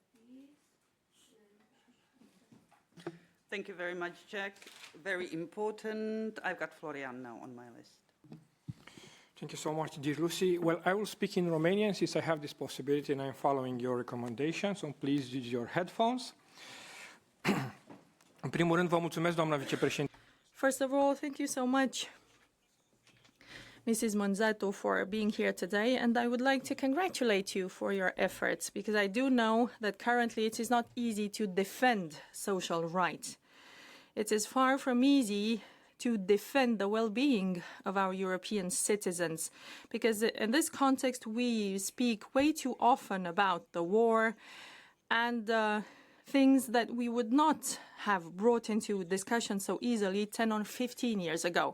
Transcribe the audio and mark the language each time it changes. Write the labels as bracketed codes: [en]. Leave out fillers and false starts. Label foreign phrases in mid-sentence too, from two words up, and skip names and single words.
[en] Thank you very much, Jack. Very important. I've got Florian now on my list. Thank you so much, dear Lucy. Well, I will speak in Romanian since I have this possibility and I'm following your recommendations, so please use your headphones. [ro] În primul rând, vă mulțumesc, doamna vicepreședinte. [en] First of all, thank you so much, Mrs. MîNZATU, for being here today, and I would like to congratulate you for your efforts, because I do know that currently it is not easy to defend social rights. It is far from easy to defend the well-being of our European citizens, because in this context we speak way too often about the war and things that we would not have brought into discussion so easily 10 or 15 years ago.